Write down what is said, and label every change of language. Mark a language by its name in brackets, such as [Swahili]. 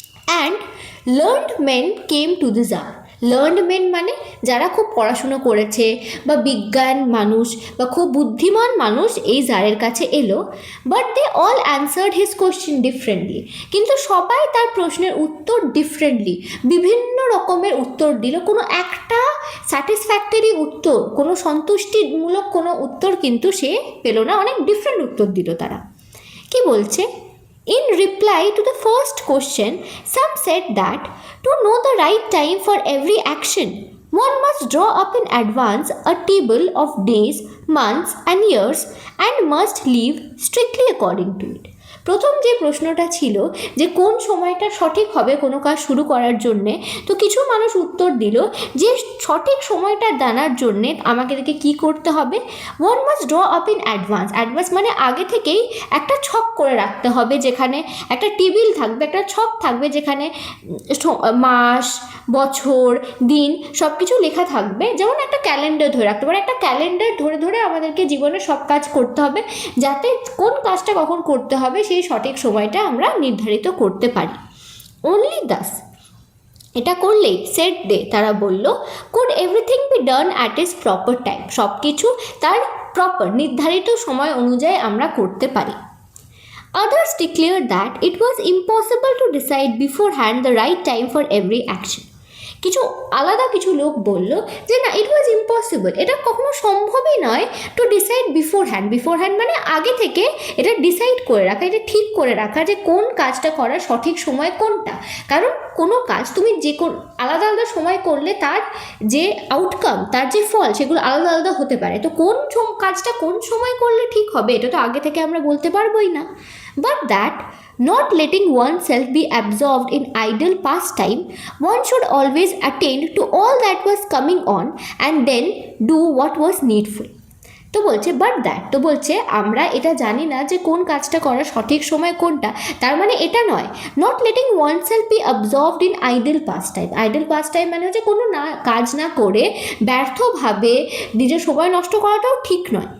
[English] and learned men came to the tsar, [Bangla] learned main মানে যারা খুব পড়াশুনো করেছে বা বিজ্ঞান মানুষ বা খুব বুদ্ধিমান মানুষ এই জারের কাছে এলো, [English] but they all answered his question differently, [Bangla] কিন্তু সবাই তার প্রশ্নের উত্তর ডিফারেন্টলি, বিভিন্ন রকমের উত্তর দিল, কোনো একটা স্যাটিসফ্যাক্টরি উত্তর, কোনো সন্তুষ্টিমূলক কোনো উত্তর কিন্তু সে পেল না, অনেক ডিফারেন্ট উত্তর দিল তারা। কি বলছে? [English] In reply to the first question, some said that to know the right time for every action, one must draw up in advance a table of days, months and years, and must live strictly according to it. [Bangla] প্রথম যে প্রশ্নটা ছিল যে কোন সময়টা সঠিক হবে কোনো কাজ শুরু করার জন্যে, তো কিছু মানুষ উত্তর দিল যে সঠিক সময়টা জানার জন্যে আমাদেরকে কী করতে হবে, [English] one must draw up in advance [Bangla] মানে আগে থেকেই একটা ছক করে রাখতে হবে, যেখানে একটা টেবিল থাকবে, একটা ছক থাকবে, যেখানে মাস, বছর, দিন সব কিছু লেখা থাকবে, যেমন একটা ক্যালেন্ডার ধরে রাখতে পারে, একটা ক্যালেন্ডার ধরে ধরে আমাদেরকে জীবনে সব কাজ করতে হবে, যাতে কোন কাজটা কখন করতে হবে সেই সঠিক সময়টা আমরা নির্ধারিত করতে পারি। [English] only thus, [Bangla] এটা করলেই [English] said they, [Bangla] তারা বলল, [English] could everything be done at its proper time, [Bangla] সব কিছু তার প্রপার নির্ধারিত সময় অনুযায়ী আমরা করতে পারি। [English] Others declared that it was impossible to decide beforehand the right time for every action. [Bangla] কিছু লোক বলল যে না, [English] it was impossible, [Bangla] এটা কখনো সম্ভবই নয় [English] to decide beforehand [Bangla] মানে আগে থেকে এটা ডিসাইড করে রাখা, এটা ঠিক করে রাখা যে কোন কাজটা করার সঠিক সময় কোনটা। কারণ কোনো কাজ তুমি যে আলাদা আলাদা সময় করলে তার যে আউটকাম, তার যে ফল, সেগুলো আলাদা আলাদা হতে পারে। তো কোন কাজটা কোন সময় করলে ঠিক হবে এটা তো আগে থেকে আমরা বলতে পারবোই না। [English] But that not letting oneself be absorbed in idle pastime, one should always attend to all that was coming on and then do what was needful. [Bangla] তো বলছে বাট দ্যাট, তো বলছে আমরা এটা জানি না যে কোন কাজটা করার সঠিক সময় কোনটা, তার মানে এটা নয় [English] not letting oneself be absorbed in idle pastime [Bangla] মানে হচ্ছে কোনো কাজ না করে ব্যর্থভাবে নিজের সময় নষ্ট করাটাও ঠিক নয়।